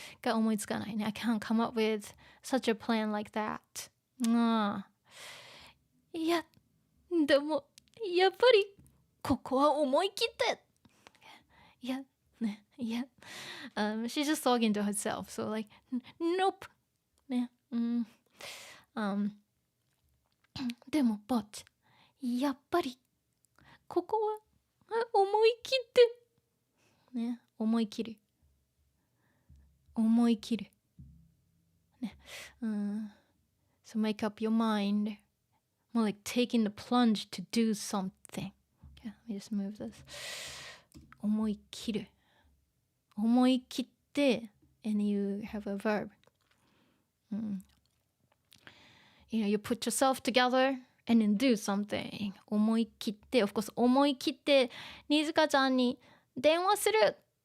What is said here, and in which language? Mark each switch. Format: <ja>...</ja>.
<ja>が思いつかないね。</ja> <en>I can't come up with such a plan like that.</en> <ja>いや、でもやっぱりここは思い切って。いや、ね、いや。</ja> <en>She's just talking to herself. So like, nope. ね。</en> <ja>でも、</ja> <en>but</en> <ja>やっぱりここは思い切って。ね。思い切る。</ja> <en>ね。So make up your mind. More like taking the plunge to do something. Okay, let me just move this.</en> <ja>思い切る。</ja> <en>思い切って and you have a verb. You put yourself together and then do something.</en> <ja>思い切って、</ja> <en>of course</en> <ja>思い切ってにずかちゃんに電話する。</ja>